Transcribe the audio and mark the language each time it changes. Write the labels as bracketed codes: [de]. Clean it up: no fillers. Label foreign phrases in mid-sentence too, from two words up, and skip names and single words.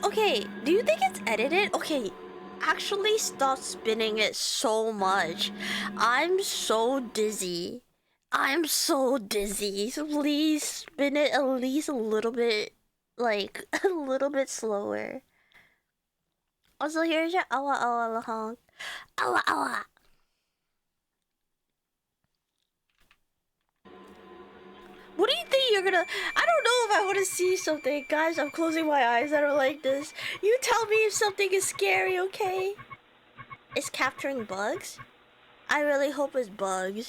[en] Okay, do you think it's edited? Okay, actually stop spinning it so much. I'm so dizzy. I'm so dizzy. So please spin it at least a little bit, like, a little bit slower. Also, here's your awa awa lahong. Awa awa. What do you think you're gonna... I don't know if I want to see something. Guys, I'm closing my eyes. I don't like this. You tell me if something is scary, okay? It's capturing bugs? I really hope it's bugs.